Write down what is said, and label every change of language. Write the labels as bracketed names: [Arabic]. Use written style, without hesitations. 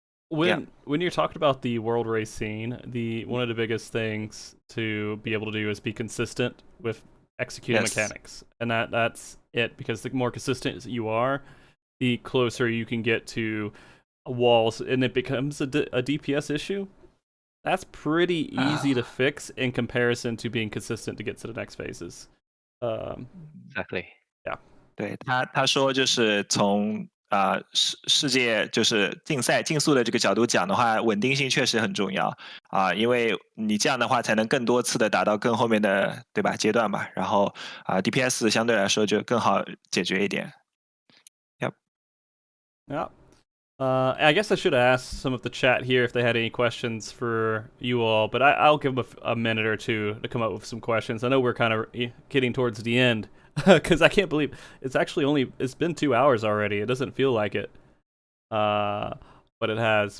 [English] when you're talking about the world race scene, one of the biggest things to be able to do is be consistent with executing mechanics, and that's it, because the more consistent you are, the closer you can get to walls, and it becomes a DPS issue. That's pretty easy to fix in comparison to being consistent to get to the next phases. Exactly. Yeah. [Chinese] 对，他说就是从世界就是竞速的这个角度讲的话，稳定性确实很重要因为你这样的话才能更多次的达到更后面的对吧阶段嘛，然后DPS 相对来说就更好解决一点。 [English] Yep. Yeah. I guess I should have asked some of the chat here if they had any questions for you all, but I'll give them a minute or two to come up with some questions. I know we're kind of getting towards the end because I can't believe it's been 2 hours already. It doesn't feel like it, but it has.